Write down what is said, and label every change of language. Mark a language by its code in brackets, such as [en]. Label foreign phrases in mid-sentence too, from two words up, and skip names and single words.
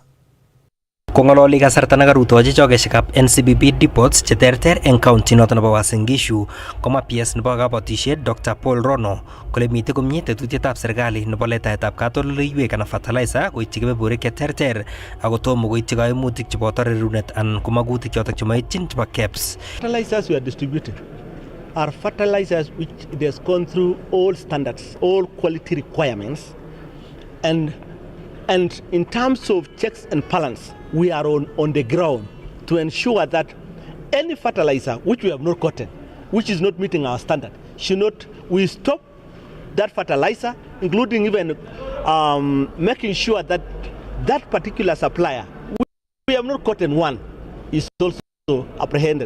[kln] Kongololi kasarta nekarutochi chokeshekab NCBB depots cheterter en county noton nebo Uasin Gishu koma PS nebo kabatisiet Dr. Paul Rono kole mite komie tetutietab serikali nebo letaetab katoldoleiwek anan fertilizer koityi kebeberwek cheterter ako tomo koityi kaimutik cheboto rerunet anan ko magutik chotok chemoityin chebo KEBS. [en] Fertilizers we are distributed are fertilizers which it has gone through all standards, all quality requirements, and in terms of checks and balance, we are on the ground to ensure that any fertilizer which we have not gotten, which is not meeting our standard, we stop that fertilizer, including even making sure that that particular supplier, we have not gotten one, is also apprehended.